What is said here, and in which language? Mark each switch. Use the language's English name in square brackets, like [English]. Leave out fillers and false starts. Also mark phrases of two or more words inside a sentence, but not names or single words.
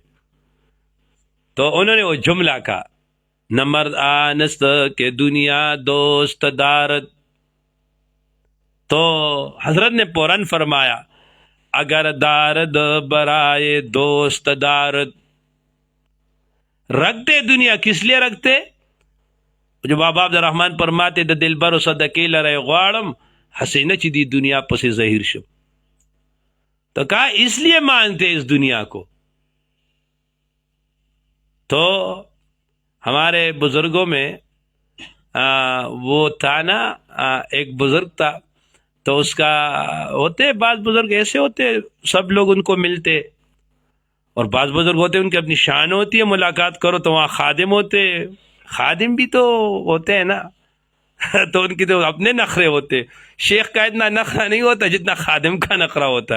[Urdu] تو انہوں نے وہ جملہ کہا [Persian] نہ مرد آنست کے دنیا دوست دارد. [Urdu] تو حضرت نے فوراً فرمایا [Persian] اگر دارد برائے دوست دارد. [Urdu] رکھتے دنیا کس لیے رکھتے؟ جو بابا عبد الرحمن فرماتے [Pashto] د دلبر و صدقی لرے غوارم حسینہ چی دی دنیا پسی ظہیر شو. [Urdu] تو کہا اس لیے مانتے اس دنیا کو. تو ہمارے بزرگوں میں وہ تھا نا، ایک بزرگ تھا، تو اس کا ہوتے بعض بزرگ ایسے ہوتے سب لوگ ان کو ملتے، اور بعض بزرگ ہوتے ان کی اپنی شان ہوتی ہے، ملاقات کرو تو وہاں خادم ہوتے، خادم بھی تو ہوتے ہیں نا تو ان کی تو اپنے نخرے ہوتے، شیخ کا اتنا نخرہ نہیں ہوتا جتنا خادم کا نخرہ ہوتا ہے.